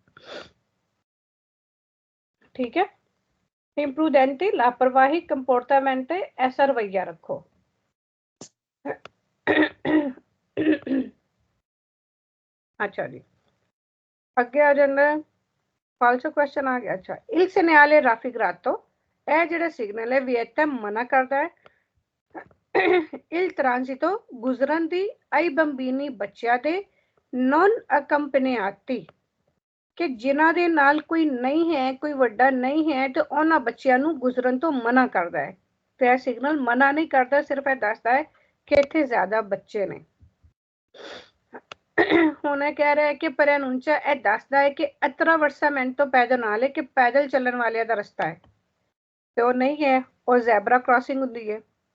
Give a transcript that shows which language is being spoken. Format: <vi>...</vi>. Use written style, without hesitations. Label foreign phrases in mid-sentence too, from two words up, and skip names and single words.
<pa>ਠੀਕ ਹੈ imprudenti ਲਾਪਰਵਾਹੀ comportamento ਐਸਾ ਰਵੱਈਆ ਰੱਖੋ ਅੱਛਾ ਜੀ ਅੱਗੇ ਆ ਜਾਂਦਾ ਫਾਲਸੋ ਕੁਐਸਚਨ ਆ ਗਿਆ ਅੱਛਾ</pa> <it>il segnale raffigurato</it> <pa>ਇਹ ਜਿਹੜਾ ਸਿਗਨਲ ਹੈ ਵਿਏਤਾ ਮਨਾ ਕਰਦਾ ਹੈ</pa> <it>il transito</it> <pa>ਗੁਜ਼ਰਨ ਦੀ</pa> <it>ai bambini</it> <pa>ਬੱਚਿਆਂ ਦੇ</pa> <it>non accompagnati</it> <pa>ਕਿ ਜਿਨ੍ਹਾਂ ਦੇ ਨਾਲ ਕੋਈ ਨਹੀਂ ਹੈ ਕੋਈ ਵੱਡਾ ਨਹੀਂ ਹੈ ਤੇ ਉਹਨਾਂ ਬੱਚਿਆਂ ਨੂੰ ਗੁਜ਼ਰਨ ਤੋਂ ਮਨਾ ਕਰਦਾ ਹੈ ਤੇ ਇਹ ਸਿਗਨਲ ਮਨਾ ਨਹੀਂ ਕਰਦਾ ਸਿਰਫ ਇਹ ਦੱਸਦਾ ਹੈ ਕਿ ਇੱਥੇ ਜ਼ਿਆਦਾ ਬੱਚੇ ਨੇ ਹੁਣ ਇਹ ਕਹਿ ਰਿਹਾ ਹੈ ਕਿ preannuncia ਇਹ ਦੱਸਦਾ ਹੈ ਕਿ</pa> <it>attraversamento pedonale</it> <pa>ਕਿ ਪੈਦਲ ਚੱਲਣ ਵਾਲਿਆਂ ਦਾ ਰਸਤਾ ਹੈ ਤੇ ਉਹ ਨਹੀਂ ਹੈ ਉਹ ਜ਼ੈਬਰਾ ਕ੍ਰਾਸਿੰਗ ਹੁੰਦੀ ਹੈ</pa>